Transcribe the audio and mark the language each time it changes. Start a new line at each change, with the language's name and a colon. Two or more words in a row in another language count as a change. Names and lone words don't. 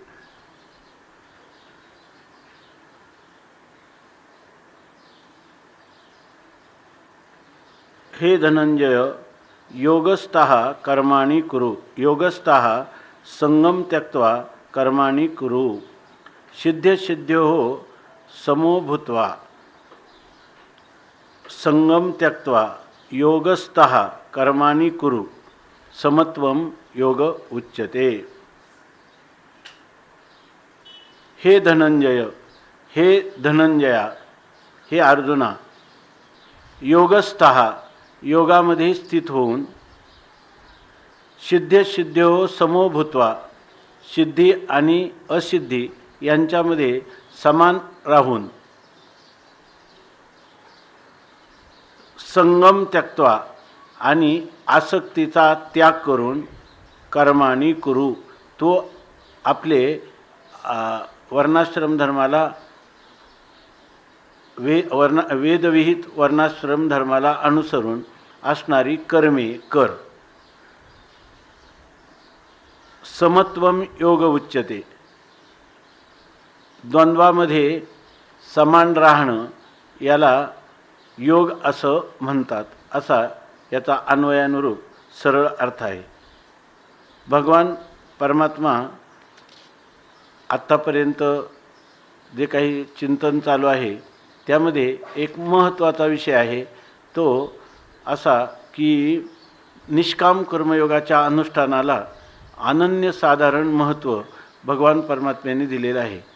Sanskrit: हे धनंजय, योगस्थः कर्माणि कुरु, योगस्थः संगं त्यक्त्वा कर्माणि कुरु सिद्ध्यसिद्ध्यो समो भूत्वा संगम त्यक्त्वा योगस्थः कर्माणि कुरु समत्वं योग उच्यते।
Marathi: हे धनंजय, हे धनंजया, हे अर्जुना, योगस्थः योगामध्ये स्थित होऊन
Sanskrit: सिद्ध्यसिद्ध्यो समो भूत्वा
Marathi: सिद्धी आणि असिद्धी यांच्यामध्ये समान राहून
Sanskrit: संगम त्यक्त्वा
Marathi: आणि आसक्तीचा त्याग करून
Sanskrit: कर्माणि कुरु,
Marathi: तो आपले वर्णाश्रम धर्माला वेदविहित वर्णाश्रम धर्माला अनुसरून असणारी कर्मे कर।
Sanskrit: समत्वम योग उच्यते,
Marathi: द्वंद्वामध्ये समान राहणं याला योग असं म्हणतात, असा याचा अन्वयानुरूप सरळ अर्थ आहे। भगवान परमात्मा आत्तापर्यंत जे काही चिंतन चालू आहे त्यामध्ये एक महत्त्वाचा विषय आहे, तो असा की निष्काम कर्मयोगाच्या अनुष्ठानाला अनन्यसाधारण महत्त्व भगवान परमात्म्याने दिलेलं आहे।